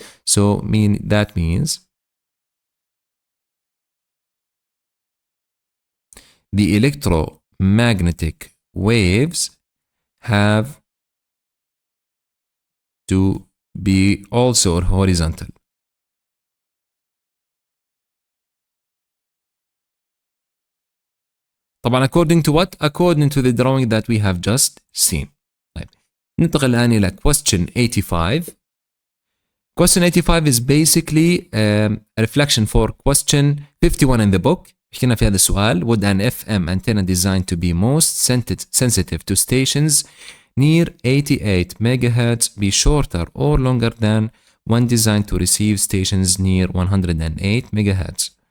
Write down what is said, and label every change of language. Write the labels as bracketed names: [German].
[English] So that means the electromagnetic waves have to be also horizontal. [Arabic] طبعا [English] according to what? According to the drawing that we have just seen. [Arabic] طيب ننتقل الآن إلى question 85. [English] Question 85 is basically a reflection for question 51 in the book. [Arabic] حكينا في هذا السؤال: [English] Would an FM antenna designed to be most sensitive to stations near 88 megahertz be shorter or longer than one designed to receive stations near 108 megahertz?